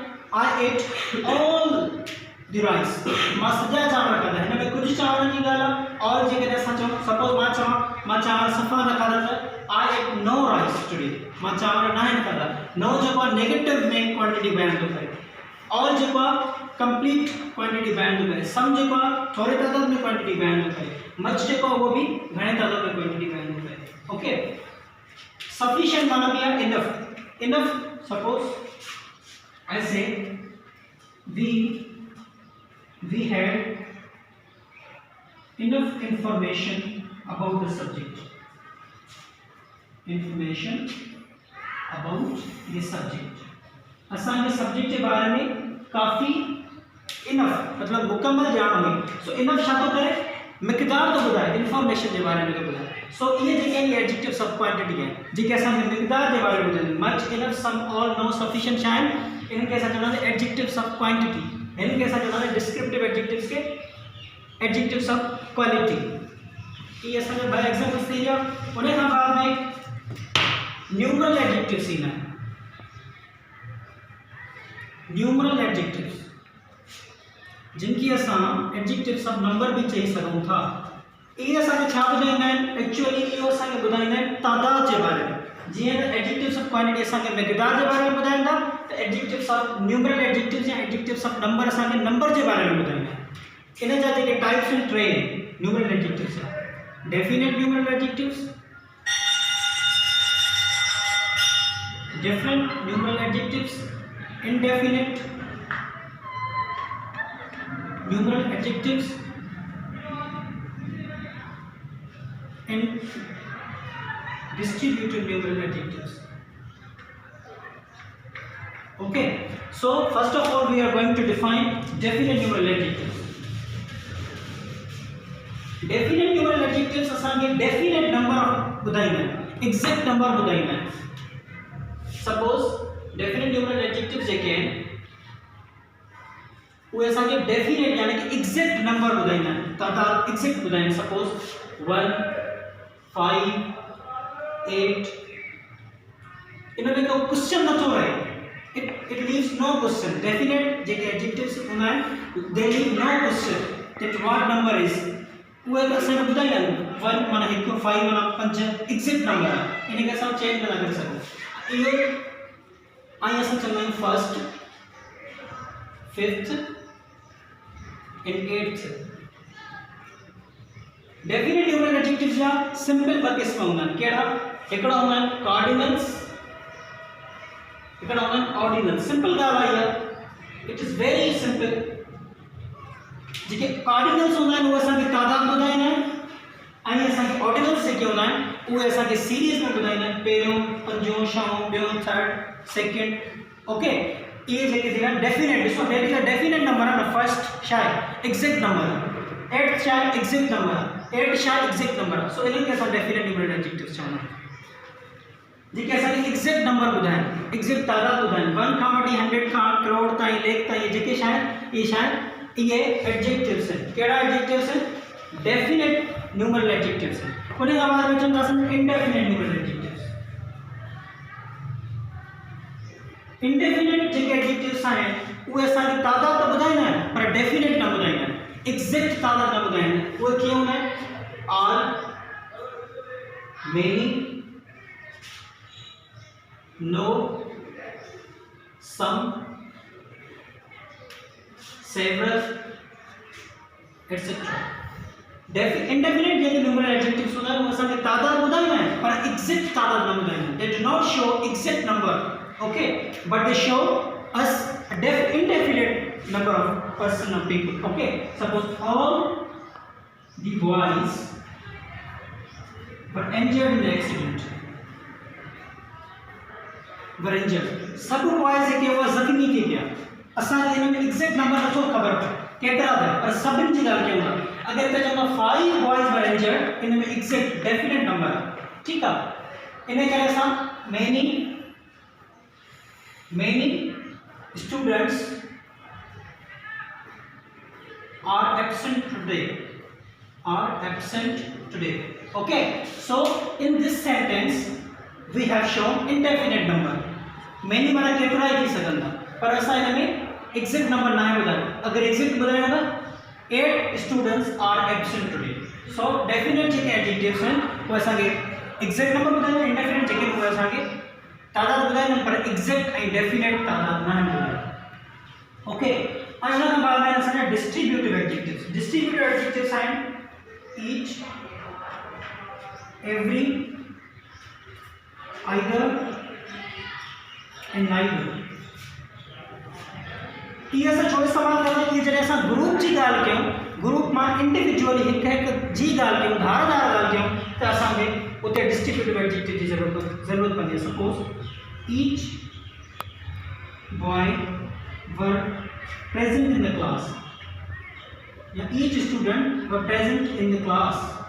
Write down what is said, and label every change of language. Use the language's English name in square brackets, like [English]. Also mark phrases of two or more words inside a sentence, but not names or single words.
[English] I ate all the rice [Sindhi] मां सॼा चांवर खाधा हिन में कुझु चांवरनि जी ॻाल्हि आहे और जेकॾहिं असां चऊं सपोज मां चांवर सफ़ा न खाधा त [English] I ate no rice today [Sindhi] मां चांवर न आहिनि खाधा नो जेको आहे नेगेटिव में क्वांटिटी बयान थो करे ऑल जेको आहे कंप्लीट क्वांटिटी बयान थो करे सम जेको आहे थोरे तादाद में क्वांटिटी बयान थो करे मच जेको आहे उहो बि घणे तादाद में क्वांटिटी बयान थो करे [English] okay sufficient [Hindi] माना भी है [English] enough suppose I say we had enough information about the subject [Sindhi] असांजे सब्जेक्ट [Hindi] के बारे में [Sindhi] काफ़ी इनफ मतलब मुकम्मल ॼाण हुई सो इनफ छा थो करे मिक़दार तो ॿुधाए इंफॉर्मेशन [Hindi] के बारे में [Sindhi] तो ॿुधाए सो ये जेके [English] adjectives of quantity [Sindhi] हैं जेके असांखे मिक़दार [Hindi] के बारे में [Sindhi] ॿुधाइनि [English] much enough some all no sufficient [Sindhi] छा आहिनि इनखे असां चवंदा आहियूं [English] adjectives of quantity [Sindhi] इनखे असां चवंदा आहियूं [English] descriptive adjectives [Sindhi] के [English] adjectives of quality [Sindhi] ये असांजा ॿ एग्जांपल्स थी विया उन खां बाद में [English] numeral adjectives [Sindhi] ईंदा आहिनि [English] numeral adjectives [Sindhi] जिनकी असां [English] adjectives of number [Sindhi] भी चई सघूं था ये असांखे छा ॿुधाईंदा आहिनि एक्चुअली इहो असांखे ॿुधाईंदा आहिनि तादाद जे बारे में जीअं त [English] adjectives of quantity [Sindhi] असांखे मिक़दार जे बारे में ॿुधाईंदा त [English] adjectives of numeral adjectives [Sindhi] या [English] adjectives of number [Sindhi] असांखे नंबर जे बारे में ॿुधाईंदा इन जा जेके टाइप्स आहिनि टे [English] numeral adjectives definite numeral adjectives different numeral adjectives indefinite numeral adjectives and distributed numeral adjectives. Okay, so first of all we are going to define definite numeral adjectives. Definite numeral adjectives [Sindhi] असांखे [English] definite number [Sindhi] ॿुधाईंदा आहिनि [English] exact number [Sindhi] ॿुधाईंदा आहिनि [English] suppose definite numeral adjectives [Sindhi] जेके आहिनि उहे असांखे डेफिनेट यानी कि एग्जैक्ट नंबर ॿुधाईंदा आहिनि तादाद एग्जैक्ट ॿुधाईंदा सपोज 1 5 8 इन में को क्वेश्चन नथो रहे [English] it leaves no question definite [Sindhi] जेके एडजेक्टिव्स हूंदा आहिनि [English] they leave no question that what number is [Sindhi] उहे असांखे ॿुधाईंदा आहिनि 1 माना 1 5 माना 5 [English] exact number [Sindhi] आहे इनखे असां चेंज न करे सघूं इहो आई असां चवंदा आहियूं [English] first fifth and eighth definite numeral adjectives [Sindhi] जा सिंपल ॿ क़िस्म हूंदा आहिनि कहिड़ा हिकिड़ा हूंदा आहिनि कार्डिनल्स हिकिड़ा हूंदा आहिनि ऑर्डिनल्स सिंपल ॻाल्हि आहे [English] it is very simple [Sindhi] जेके कार्डिनल्स हूंदा आहिनि उहे असांखे तादाद ॿुधाईंदा आहिनि ऐं असांखे ऑर्डिनल्स जेके हूंदा आहिनि उहे असांखे सीरीज़ में ॿुधाईंदा आहिनि पहिरियों पंजों छहों ॿियों [English] third second okay [Sindhi] इहे जेके थी विया डेफिनेट ॾिसो [English] that is a definite number [Sindhi] आहे न फर्स्ट छा आहे [English] exact number [Sindhi] आहे 8 छा आहे [English] exact number [Sindhi] आहे 8 छा आहे [English] exact number [Sindhi] आहे सो इन्हनि खे असां [English] definite numerator adjectives [Sindhi] चवंदा आहियूं जेके असांखे [English] exact number [Sindhi] ॿुधाइनि एग्ज़ैक्ट तादाद ॿुधाइनि 1 खां वठी 100 खां करोड़ ताईं लेख ताईं जेके छा आहिनि इहे छा आहिनि इहे एडजेक्टिव्स आहिनि कहिड़ा एडजेक्टिव्स आहिनि [English] definite numeral adjectives [Sindhi] आहिनि उन खां बाद में चवंदासीं [English] indefinite numeral adjectives [Sindhi] इंडेफिनेट जेके एडजेक्टिव्स आहिनि उहे असांखे तादाद त ॿुधाईंदा आहिनि पर डेफिनेट न ॿुधाईंदा आहिनि एग्ज़ैक्ट तादाद न ॿुधाईंदा आहिनि उहे कीअं हूंदा आहिनि [English] are many no some several etcetera [Sindhi] इंडेफिनेट जेके [English] numeral adjectives [Sindhi] हूंदा आहिनि उहे असांखे तादाद ॿुधाईंदा आहिनि पर एग्ज़ैक्ट तादाद न ॿुधाईंदा आहिनि [English] they do not show exact number okay but they show us a indefinite number of person of people okay suppose all the boys were injured in the accident were injured [Sindhi] सब boys [Hindi] के वो [Sindhi] जख्मी थी गया असां इन में एग्जैक्ट नंबर नथो खबर केतिरा था पर सभिनि जी ॻाल्हि कयूं था अगरि त चवंदा [English] 5 boys were injured [Sindhi] इन में [English] exact definite number [Sindhi] आहे ठीकु आहे इन करे असां [English] many students are absent today okay so in this sentence we have shown indefinite number many [Sindhi] माना केतिरा ही थी सघनि था पर असां इन में [English] exact number [Sindhi] ना ॿुधायो अगरि एग्जैक्ट ॿुधायो त [English] 8 students are absent today so definite [Sindhi] जेके एडजेक्टिव्स आहिनि उहे असांखे [English] exact number [Sindhi] ॿुधायो इंडेफिनेट जेके उहे असांखे तादाद ॿुधाईंदा पर एग्जैक्ट ऐं डेफिनेट तादाद न ॿुधायो ओके ऐं हुन खां बाद में असांजा [English] distributive adjectives [Sindhi] आहिनि ईच [English] every either and neither [Sindhi] इहे असां छो इस्तेमालु कंदा आहियूं जॾहिं असां ग्रुप जी ॻाल्हि कयूं ग्रुप मां इंडिविजुअली हिकु हिकु जी ॻाल्हि कयूं धारदार ॻाल्हि कयूं त असांखे उते [English] distributive adjective [Sindhi] जी ज़रूरत पवंदी आहे सपोज [English] each boy were present in the class [Sindhi] yeah each student were present in the class